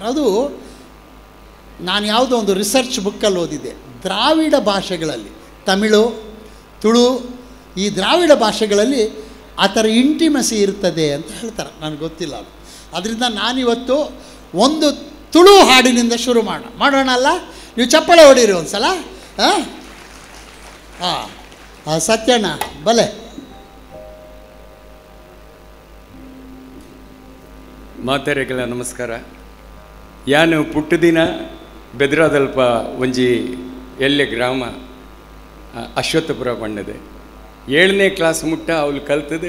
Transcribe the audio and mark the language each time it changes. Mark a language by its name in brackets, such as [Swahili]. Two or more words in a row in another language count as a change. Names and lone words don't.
[Kannada] ಅದು ನಾನು ಯಾವುದೋ ಒಂದು ರಿಸರ್ಚ್ ಬುಕ್ಕಲ್ಲಿ ಓದಿದ್ದೆ, ದ್ರಾವಿಡ ಭಾಷೆಗಳಲ್ಲಿ, ತಮಿಳು, ತುಳು, ಈ ದ್ರಾವಿಡ ಭಾಷೆಗಳಲ್ಲಿ ಆ ಥರ ಇಂಟಿಮಸಿ ಇರ್ತದೆ ಅಂತ ಹೇಳ್ತಾರೆ. ನನಗೆ ಗೊತ್ತಿಲ್ಲ ಅದು. ಅದರಿಂದ ನಾನಿವತ್ತು ಒಂದು ತುಳು ಹಾಡಿನಿಂದ ಶುರು ಮಾಡೋಣ ಅಲ್ಲ? ನೀವು ಚಪ್ಪಾಳೆ ಹೊಡೀರಿ ಒಂದು ಸಲ. ಸತ್ಯಣ್ಣ ಬಲೆ. [Tulu] ಮಾತೆರೆಗಳ ನಮಸ್ಕಾರ. ಯಾನು ಪುಟ್ಟದಿನ ಬೆದ್ರಾದಲ್ಪ ಒಂಜಿ ಎಲ್ಲೆ ಗ್ರಾಮ ಅಶ್ವತ್ಥಪುರ ಪಂಡದೆ 7ನೇ ಕ್ಲಾಸ್ ಮುಟ್ಟ ಅವಳು ಕಲ್ತದೆ.